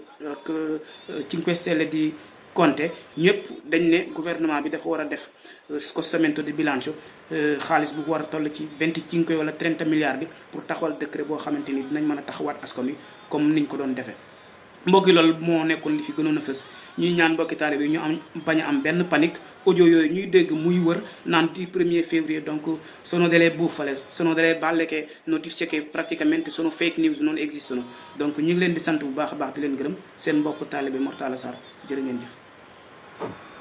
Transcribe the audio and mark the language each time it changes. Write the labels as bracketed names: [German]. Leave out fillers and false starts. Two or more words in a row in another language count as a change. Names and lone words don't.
[Wolof] 5 Stelle di Conte ñëpp dañ ne gouvernement bi dafa war a def [Italian] scostamento di bilancio [Wolof] xaalis bu war a toll ci 25 wala 30 milliards bi pour taxawal décret boo xamante ni dinañ mën a taxawaat askan wi comme niñ ko doon defee. mbokki loolu moo nekkoon li fi gënoon a fës ñuy ñaan mbokki taalibe bi ñu am bañ a am benn panique audio yooyu ñuy dégg muy wër naan di 1er février donc [Italian] sono delle bufale sono delle balle che notizie che praticamente sono [English] fake news [Italian] non esistono [Wolof] donc ñu ngi leen di sant bu baax a baax di leen gërëm seen mbokk taalibe Mor Talla Sarr jërë ngeen jëf.